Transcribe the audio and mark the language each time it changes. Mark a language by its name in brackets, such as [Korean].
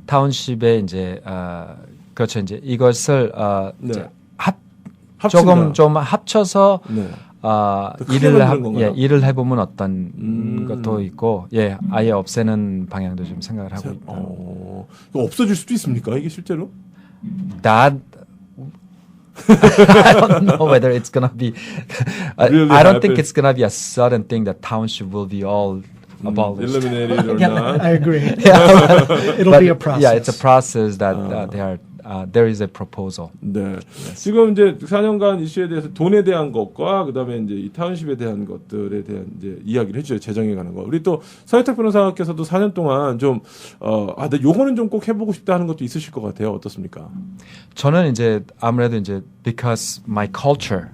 [Korean] 타운십에 이제 그렇죠. 이제 이것을 네. 이제 합친다. 조금 좀 합쳐서 네. 크게 만드는 건가요? 일을 해보면 어떤 것도 있고, 아예 없애는 방향도 좀 생각을 하고 있다. 이거 없어질 수도 있습니까? 이게 실제로? [English] That I don't know whether it's gonna be. Really I don't think happen. it's gonna be a sudden thing that township will be all abolished. Eliminated or Yeah, not? I agree. Yeah. It'll But, be a process. Yeah, it's a process that there is a proposal. [Korean] 네. 지금 이제 4년간 이슈에 대해서 돈에 대한 것과 그다음에 이제 이 타운십에 대한 것들에 대한 이제 이야기를 해주죠. 재정에 관한 거. 우리 또 서혜택 변호사께서도 4년 동안 좀 나 요거는 좀 꼭 해보고 싶다 하는 것도 있으실 것 같아요. 어떻습니까? 저는 이제 아무래도 이제 [English] because my culture,